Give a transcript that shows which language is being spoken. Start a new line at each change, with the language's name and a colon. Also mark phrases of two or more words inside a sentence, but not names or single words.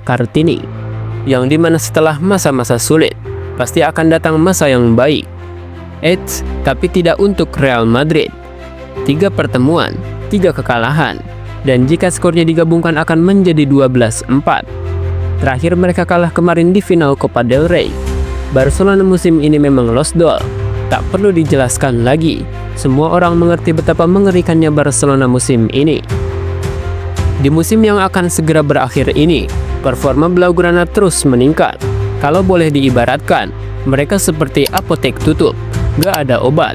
Indonesian: Kartini, yang dimana setelah masa-masa sulit, pasti akan datang masa yang baik. Tapi tidak untuk Real Madrid. 3 pertemuan, 3 kekalahan, dan jika skornya digabungkan akan menjadi 12-4. Terakhir mereka kalah kemarin di final Copa del Rey. Barcelona musim ini memang lost doll. Tak perlu dijelaskan lagi, semua orang mengerti betapa mengerikannya Barcelona musim ini. Di musim yang akan segera berakhir ini, performa Blaugrana terus meningkat. Kalau boleh diibaratkan, mereka seperti apotek tutup, gak ada obat.